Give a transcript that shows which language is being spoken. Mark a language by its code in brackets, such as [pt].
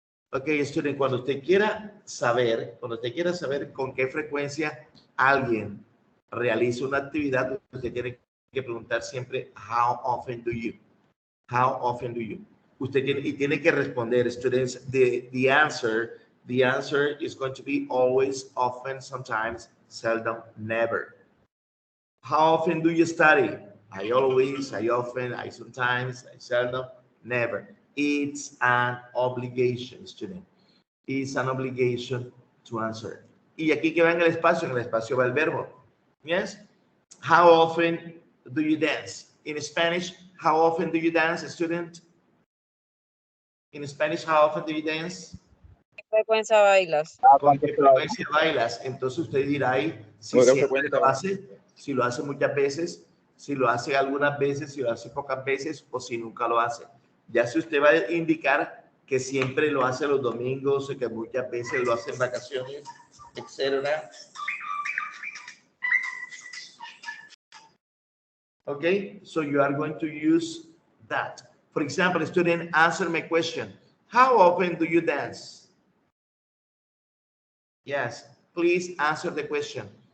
[es] ok, student, cuando usted quiera saber con qué frecuencia alguien realiza una actividad, usted tiene que preguntar siempre, [en] how often do you? How often do you? [es] Usted tiene que responder, [en] students, the answer is going to be always, often, sometimes, seldom, never. How often do you study? I always, I often, I sometimes, I seldom, never. It's an obligation, student. It's an obligation to answer. [es] Y aquí que va en el espacio va el verbo. [en] Yes? How often do you dance? In Spanish, how often do you dance, student? In Spanish, how often do you dance? [es] ¿Qué frecuencia bailas? ¿Con qué frecuencia bailas? Entonces usted dirá ahí si siempre lo hace, si lo hace muchas veces, si lo hace algunas veces, si lo hace pocas veces o si nunca lo hace. Ya si usted va a indicar que siempre lo hace los domingos y que muchas veces lo hace en vacaciones, etcétera. [en] Okay, so you are going to use that. For example, student, answer my question. How often do you dance? Yes, please answer the question.